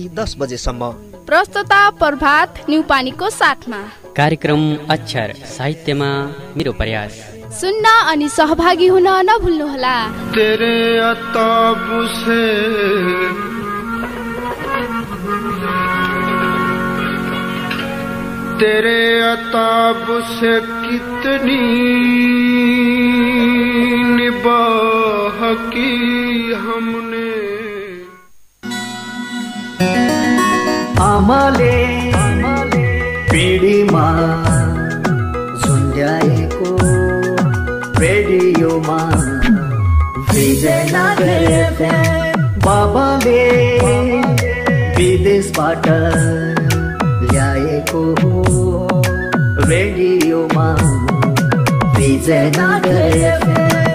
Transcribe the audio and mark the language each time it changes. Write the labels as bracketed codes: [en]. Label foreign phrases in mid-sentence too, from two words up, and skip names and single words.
[ne] 10 बजेसम्म। प्रस्तुता प्रभात न्युपानीको साथमा। कार्यक्रम अक्षर साहित्यमा मेरो प्रयास सुन्न अनि सहभागी हुन नभुल्नुहोला। [hi] तेरे अताब से तेरे अताब से कितनी निबाह की हमने। [ne] आमाले पिँढीमा झुन्ड्याएको रेडियोमा विजयनगर एफएम। बाबाले विदेशबाट ल्याएको रेडियोमा विजयनगर एफएम।